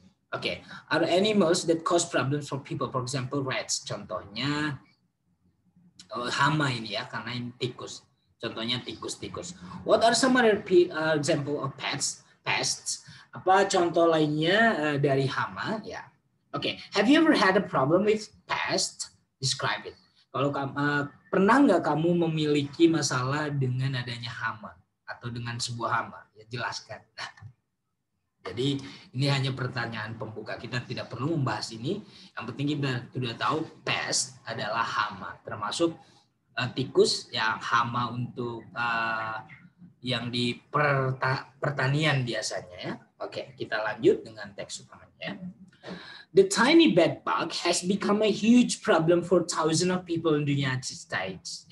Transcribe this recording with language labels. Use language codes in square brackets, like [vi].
[en] Oke, are animals that cause problems for people, for example rats. [id] Contohnya hama ini ya, karena ini tikus. Contohnya tikus-tikus. [en] What are some other example of pests? [id] Apa contoh lainnya dari hama ya? [en] Oke, have you ever had a problem with pest? Describe it. [id] Kalau pernah nggak kamu memiliki masalah dengan adanya hama atau dengan sebuah hama? Ya jelaskan. Nah, jadi ini hanya pertanyaan pembuka. Kita tidak perlu membahas ini. Yang penting kita sudah tahu pest adalah hama, termasuk tikus yang hama untuk yang di pertanian biasanya ya. Oke, kita lanjut dengan teks utamanya. [en] The tiny bed bug has become a huge problem for thousands of people in the United States.